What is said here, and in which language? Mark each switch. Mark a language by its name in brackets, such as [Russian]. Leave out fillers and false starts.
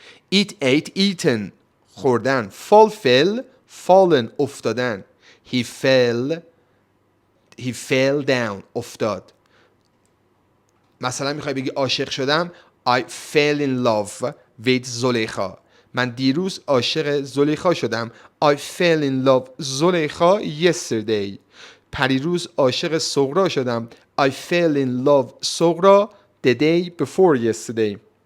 [English] eat ate eaten خوردن. fall fell fallen افتادن. he fell down افتاد. [Persian] مثلا میخوای بگی عاشق شدم. [English] I fell in love with زلیخا. [Persian] من دیروز عاشق زلیخا شدم. [English] I fell in love زلیخا yesterday. [Persian] پریروز عاشق سغرا شدم. [English] I fell in love سغرا the day before yesterday.